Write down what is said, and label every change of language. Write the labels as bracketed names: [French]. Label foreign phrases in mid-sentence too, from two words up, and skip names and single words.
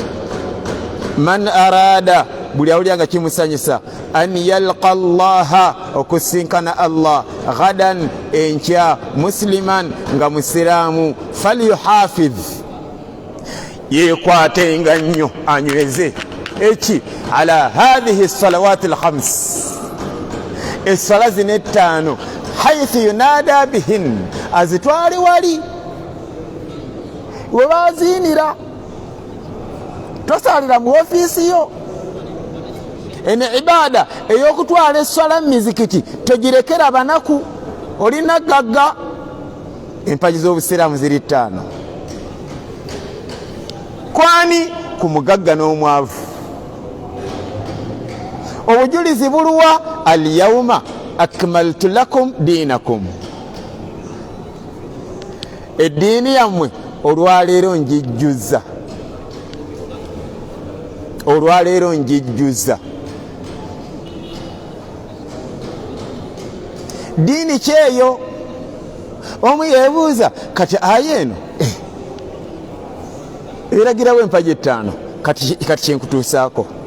[Arabic] من أراد, [Ganda] buli awulira kimusanyusa, [Arabic] أن يلقى الله, okusinkana الله غدا [Ganda] enkya, musliman, nga musiraamu, falyuhafidh, yeekwatenga nnyo, anyweze eki [Arabic] على هذه الصلوات الخمس, [Ganda] essala zino 5, [Arabic] حيث ينادى بهن, [Ganda] azitwale wali we baziinira, tosalira mu ofiisi yo. Eno ibada ey'okutwala essala mu mizikiti togirekera banaku, olina gagga. Empagi z'obusiraamu ziri 5. Kwani ku mugagga n'omwavu. Obujulizi buluwa? [Arabic] اليوم أكملت لكم دينكم, [Ganda] eddiini yammwe olwaleero njijjuza, olwaleero njijjuza. Diini kyeyo? Omu yeebuuza, kati aya eno eragirawo empagi 5, kati kyenkutuusaako.